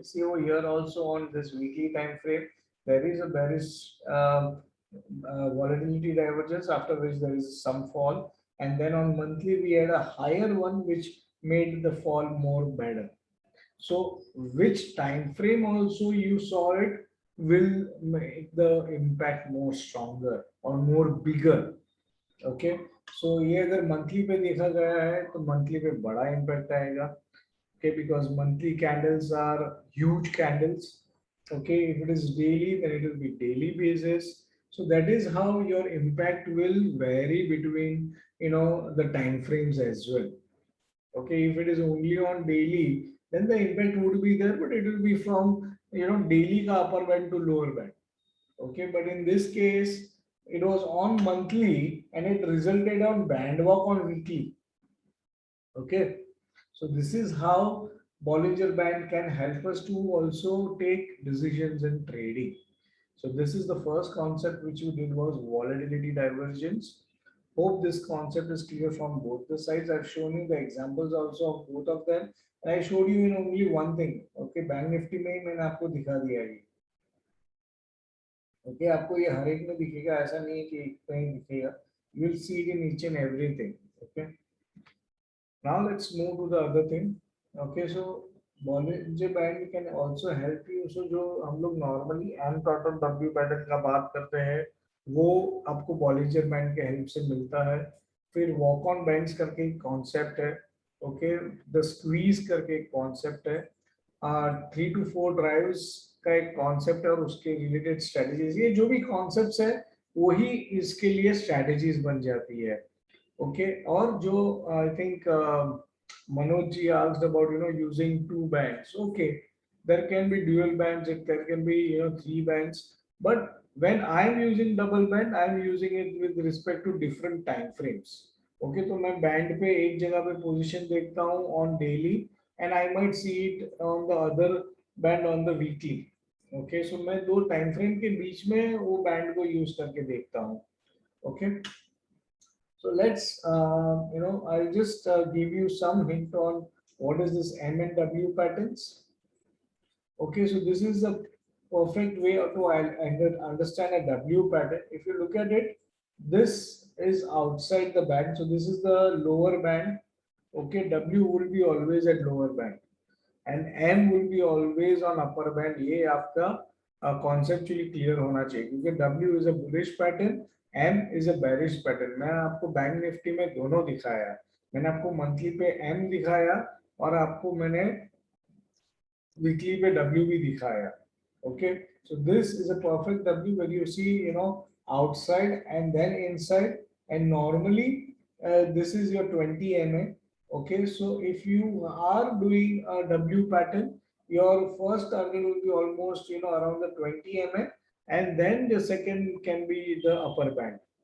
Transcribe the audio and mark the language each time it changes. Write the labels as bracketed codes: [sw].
[en] See over here also on this weekly time frame, there is a bearish volatility divergence, after which there is some fall, and then on monthly we had a higher one which made the fall more better. So which time frame also you saw it will make the impact more stronger or more bigger. [hi] Okay so ये अगर monthly पे देखा गया है तो monthly पे बड़ा impact आएगा [en] okay because monthly candles are huge candles. Okay, if it is daily then it will be daily basis, so that is how your impact will vary between the time frames as well. Okay, if it is only on daily then the impact would be there, but it will be from daily ka upper band to lower band. Okay, but in this case it was on monthly and it resulted on band walk on weekly. Okay, so this is how Bollinger Band can help us to also take decisions in trading. So this is the first concept which we did, was volatility divergence. Hope this concept is clear from both the sides. I've shown you the examples also of both of them, and I showed you in only one thing. [hi] Okay, Bank Nifty में ही मैंने आपको दिखा दिया है. Okay आपको ये हर एक में दिखेगा, ऐसा नहीं है कि एक कहीं दिखेगा. [en] You will see it in each and everything. Okay, now let's move to the other thing. Okay, so Bollinger Band can also help you. [hi] So जो हम लोग normally M pattern W pattern का बात करते हैं वो आपको Bollinger Band के हेल्प से मिलता है. फिर walk on bands करके एक कॉन्सेप्ट है. ओके, द स्क्वीज करके एक कॉन्सेप्ट है. 3 to 4 ड्राइव्स का एक कॉन्सेप्ट है और उसके रिलेटेड स्ट्रेटजीज. ये जो भी कॉन्सेप्ट्स है वही इसके लिए स्ट्रेटजीज बन जाती है. [en] okay, [hi] और जो [en] I think Manoj ji asked about using 2 bands. Okay, there can be dual bands, there can be 3 bands, but when I am using double band I am using it with respect to different time frames. Okay, [hi] तो मैं band पे एक जगह पे position देखता हूँ [en] On daily and I might see it on the other band on the weekly. [hi] Okay, सो मैं दो टाइम फ्रेम के बीच में वो बैंड को यूज करके देखता हूँ. [en] Okay, so let's I'll just give you some hint on what is this M and W patterns. Okay, so this is a perfect way to understand a W pattern. If you look at it, this is outside the band, so this is the lower band. Okay, W will be always at lower band and M will be always on upper band. [hi] ये आपका conceptually clear होना चाहिए क्योंकि [en] W is a bullish pattern, M is a bearish pattern. [hi] मैं आपको bank Nifty में दोनों दिखाया. मैंने आपको मंथली पे M दिखाया और आपको मैंने वीकली पे W भी दिखाया. [en] Okay, so this is a perfect W where you see outside and then inside, and normally this is your 20 MA. Okay, so if you are doing a W pattern, your first target will be almost around the 20 MA, and then the second can be the upper band.